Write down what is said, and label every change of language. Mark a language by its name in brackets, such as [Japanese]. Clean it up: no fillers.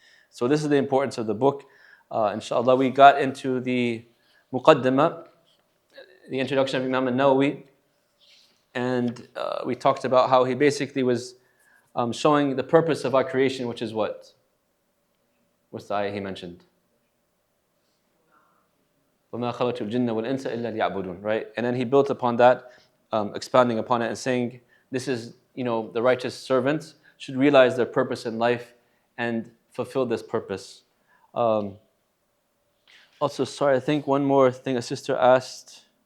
[English] So this is the importance of the book. Inshallah, we got into the Muqaddimah, the introduction of Imam an-Nawawi, and we talked about how he basically was showing the purpose of our creation, which is what? What's the ayah he mentioned? [Arabic] وَمَا خَلَقْتُ الْجِنَّ وَالْإِنسَ إِلَّا لِيَعْبُدُونَ, right? [English] And then he built upon that, expounding upon it and saying, this is, the righteous servants should realize their purpose in life and fulfill this purpose. Also, sorry, I think one more thing a sister asked.